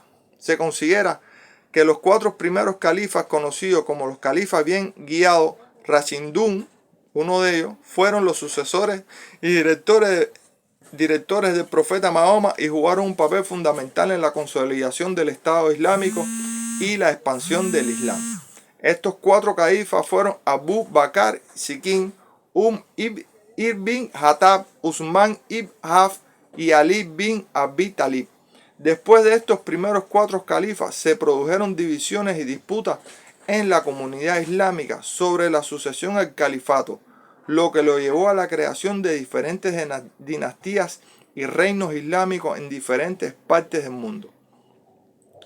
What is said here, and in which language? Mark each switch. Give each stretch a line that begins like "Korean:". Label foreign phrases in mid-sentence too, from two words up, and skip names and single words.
Spanish: Se considera que los 4 primeros califas conocidos como los califas bien guiados, Rashidun, uno de ellos, fueron los sucesores y directores del profeta Mahoma y jugaron un papel fundamental en la consolidación del Estado Islámico y la expansión del Islam. Estos 4 califas fueron Abu Bakr Sikin, ibn Khattab, Usman ibn Haf y Ali bin Abi Talib. Después de estos primeros 4 califas se produjeron divisiones y disputas en la comunidad islámica sobre la sucesión al califato, lo que lo llevó a la creación de diferentes dinastías y reinos islámicos en diferentes partes del mundo.